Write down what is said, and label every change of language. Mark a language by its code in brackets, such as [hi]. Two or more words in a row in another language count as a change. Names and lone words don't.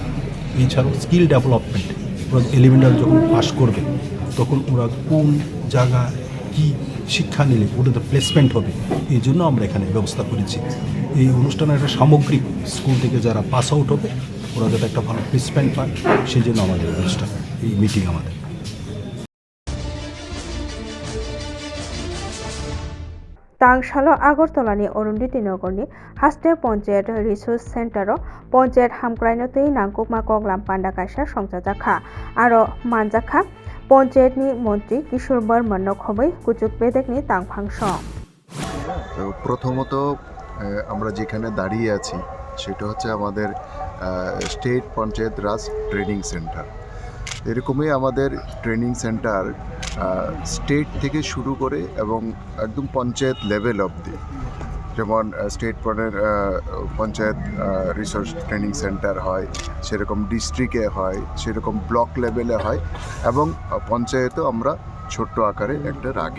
[bn] এছাড়াও [en] skill development, [bn] ওরা এলিমেন্টারি যখন পাস করবে তখন ওরা কোন জায়গায় কী শিক্ষা নিলে ওদের প্লেসমেন্ট হবে, এই জন্য আমরা এখানে ব্যবস্থা করেছি। এই অনুষ্ঠানের একটা সামগ্রিক স্কুল থেকে যারা [en] pass out [bn] হবে ওরা যাতে একটা ভালো প্লেসমেন্ট পায় সেই জন্য আমাদের অনুষ্ঠান, এই মিটিং আমাদের। [trp] तांगशालो आगरतलानि अरुन्धति नगरनि हास्टे पञ्चायत रिसोर्स सेन्टारो पञ्चायत हामक्रायनो तै नांगुमा कग्लाम पान्डा काisa संजाजाखा आरो मानजाखा पञ्चायतनि मन्त्री किशोर बर्मन खबै कुचुक बेदेकनि तांफांसं। [bn] প্রথমত আমরা যেখানে দাঁড়িয়ে আছি সেটা হচ্ছে আমাদের স্টেট পঞ্চায়েত রাজ ট্রেনিং সেন্টার। এরকমই আমাদের ট্রেনিং সেন্টার স্টেট থেকে শুরু করে এবং একদম পঞ্চায়েত লেভেল অবধি, যেমন স্টেট পঞ্চায়েত রিসোর্স ট্রেনিং সেন্টার হয়, সেরকম ডিস্ট্রিক্টে হয়, সেরকম [en] block level [bn] হয় এবং পঞ্চায়েতেও আমরা ছোট্ট আকারে একটা রাখি।